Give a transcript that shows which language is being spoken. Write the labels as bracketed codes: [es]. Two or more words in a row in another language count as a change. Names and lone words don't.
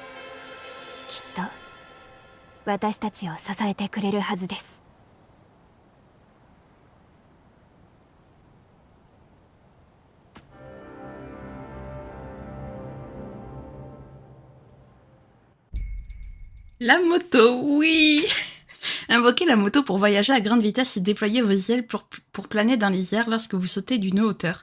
[ja] きっと私たちを支えてくれるはずです。 [fr] La moto, oui. Invoquez la moto pour voyager à grande vitesse et déployer vos ailes pour planer dans les airs lorsque vous sautez d'une hauteur.